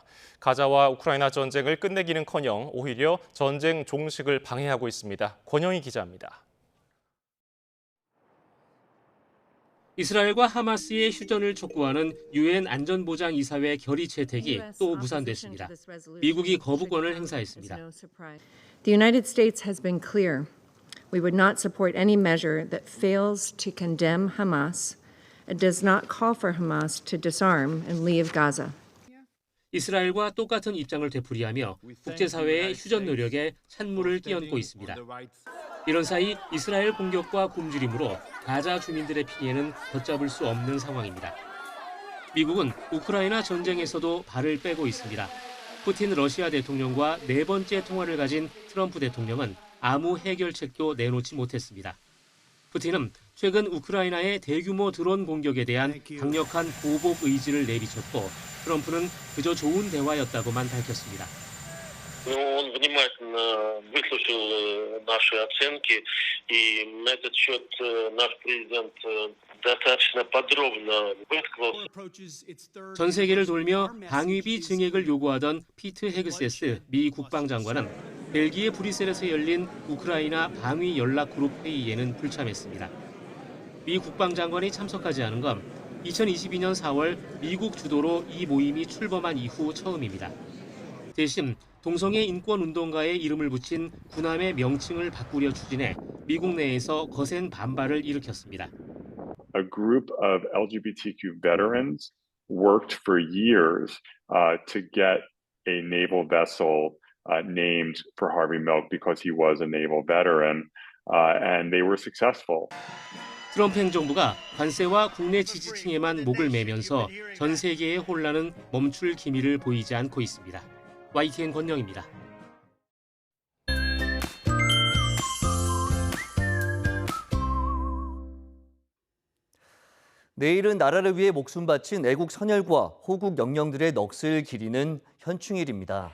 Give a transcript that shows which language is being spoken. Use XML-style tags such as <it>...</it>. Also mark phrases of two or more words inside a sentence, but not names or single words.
<ko>가자와 우크라이나 전쟁을 끝내기는커녕 오히려 전쟁 종식을 방해하고 있습니다. 권영희 기자입니다. 이스라엘과 하마스의 휴전을 촉구하는 유엔 안전보장이사회 결의 채택이 또 무산됐습니다. 미국이 거부권을 행사했습니다.</ko> <en>The United States has been clear. We would not support any measure that fails to condemn Hamas and does not call for Hamas to disarm and leave Gaza.</en> <ko>이스라엘과 똑같은 입장을 되풀이하며 국제사회의 휴전 노력에 찬물을 끼얹고 있습니다. 이런 사이 이스라엘 공격과 굶주림으로 가자 주민들의 피해는 걷잡을 수 없는 상황입니다. 미국은 우크라이나 전쟁에서도 발을 빼고 있습니다. 푸틴 러시아 대통령과 4번째 통화를 가진 트럼프 대통령은 아무 해결책도 내놓지 못했습니다. 푸틴은 최근 우크라이나의 대규모 드론 공격에 대한 강력한 보복 의지를 내비쳤고 트럼프는 그저 좋은 대화였다고만 밝혔습니다.</ko> <ru>Он внимательно выслушал наши оценки, и на этот счет наш президент достаточно подробно высказался.</ru> <ko>전 세계를 돌며 방위비 증액을 요구하던 피트 헤그세스 미 국방장관은 벨기에 브뤼셀에서 열린 우크라이나 방위 연락 그룹 회의에는 불참했습니다. 미 국방장관이 참석하지 않은 건 2022년 4월 미국 주도로 이 모임이 출범한 이후 처음입니다. 대신 동성애 인권 운동가의 이름을 붙인 군함의 명칭을 바꾸려 추진해 미국 내에서 거센 반발을 일으켰습니다.</ko> <en>A group of LGBTQ veterans worked for years to get a naval vessel named for Harvey Milk because he was a naval veteran, and they were successful.</en> <ko>트럼프 행정부가 관세와 국내 지지층에만 목을 매면서 전 세계의 혼란은 멈출 기미를 보이지 않고 있습니다. YTN 권영입니다. 내일은 나라를 위해 목숨 바친 애국 선열과 호국 영령들의 넋을 기리는 현충일입니다.</ko>